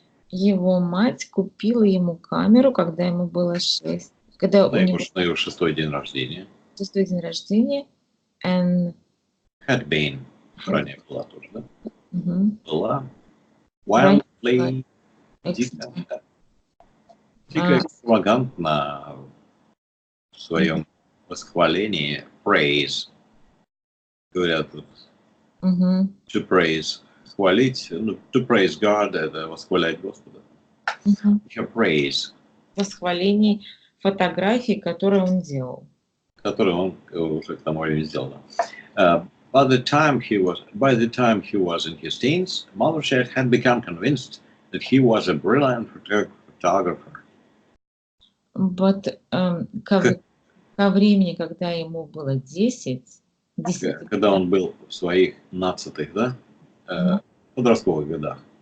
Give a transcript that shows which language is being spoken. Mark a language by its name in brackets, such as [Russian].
[Russian] Его мать купила ему камеру, когда ему было 6. Когда на его 6-й день рождения. что свой день рождения, and had been, ранее была тоже, да? Была Ранее wildly, дико экстравагантно в своем восхвалении, praise, говорят, to praise, хвалить, ну, [English] to praise God, [Russian] это восхвалять Господа. Еще praise, восхвалений фотографий, которые он делал. который он уже к тому времени сделал. [English] By the time he was in his teens, Mothershed had become convinced that he was a brilliant photographer. [Russian] But ко времени, когда ему было 10, Когда он был в своих 15-х, да, подростковых годах.